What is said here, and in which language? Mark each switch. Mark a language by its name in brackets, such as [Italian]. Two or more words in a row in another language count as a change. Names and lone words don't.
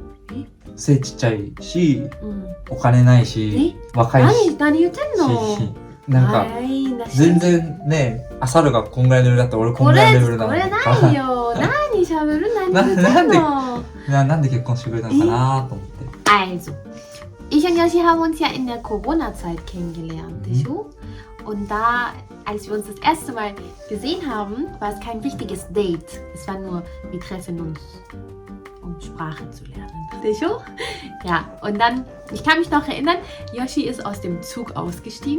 [Japanese] 背ちっちゃいし、お金ないし、若いし、何言ってんの？なんか全然ね、アサルがこんぐらいのレベルだったら俺こんぐらいのレベルなの。これないよ。何しゃべる？何言ってんの？なんで結婚してくれたのかなと思って。 [German] Also, ich und Yoshi haben uns ja in der Corona-Zeit kennengelernt, Und da, als wir uns das erste Mal gesehen haben, war es kein richtiges Date. Es war nur, wir treffen uns, um Sprache zu lernen. Ja, und dann, ich kann mich noch erinnern, Yoshi ist aus dem Zug ausgestiegen.